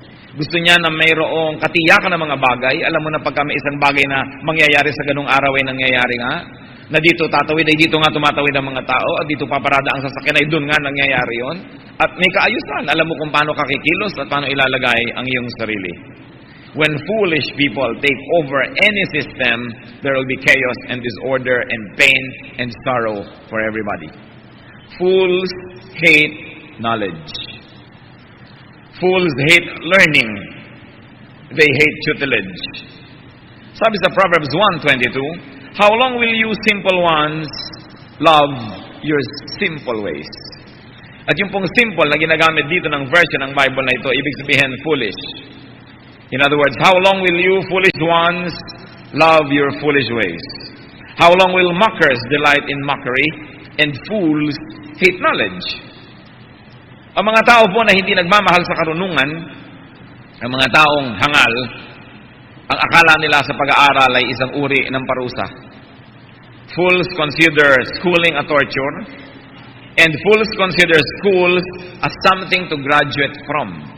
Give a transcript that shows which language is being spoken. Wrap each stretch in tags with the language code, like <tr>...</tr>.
<tl>Gusto niya na mayroong katiyakan ng mga bagay. Alam mo na pagka may isang bagay na mangyayari sa ganung araw ay nangyayari nga, na dito tatawid ay dito nga tumatawid ang mga tao, at dito paparada ang sasakyan ay doon nga nangyayari yon. At may kaayusan. Alam mo kung paano kakikilos at paano ilalagay ang iyong sarili.</tl> <en>When foolish people take over any system, there will be chaos and disorder and pain and sorrow for everybody. Fools hate knowledge. Fools hate learning. They hate tutelage.</en> <tl>Sabi sa</tl> <en>Proverbs 1:22, how long will you simple ones love your simple ways?</en> <tl>At yung pong simple na ginagamit dito ng version ng Bible na ito, ibig sabihin foolish.</tl> <en>In other words, how long will you foolish ones love your foolish ways? How long will mockers delight in mockery and fools hate knowledge?</en> <tl>Ang mga tao po na hindi nagmamahal sa karunungan, ang mga taong hangal, ang akala nila sa pag-aaral ay isang uri ng parusa.</tl> <en>Fools consider schooling a torture, and fools consider schools as something to graduate from.</en>